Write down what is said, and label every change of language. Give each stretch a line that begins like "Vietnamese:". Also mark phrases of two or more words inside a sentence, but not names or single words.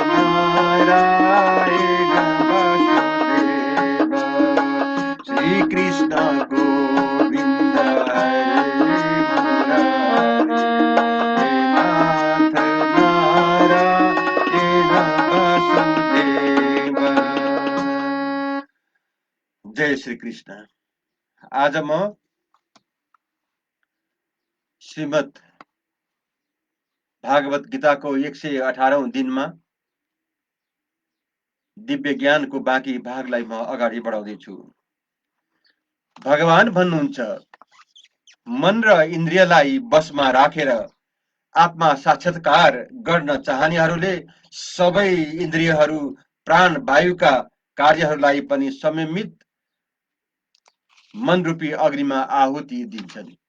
Nepali: नारायण वसुदेव, श्री कृष्ण गोविंद हरे मुरारी, हे नाथ नारायण वसुदेव। जय श्री कृष्ण। आज म श्रीमद् भागवत गीताको 118औं दिनमा दिव्य ज्ञानको बाँकी भागलाई म अगाडि बढाउँदैछु। भगवान भन्नुहुन्छ, मन र इन्द्रियलाई वशमा राखेर आत्मा साक्षात्कार गर्न चाहनेहरूले सबै इन्द्रियहरू प्राण वायुका कार्यहरूलाई पनि संयमित मनरूपी अग्निमा आहुति दिन्छन्।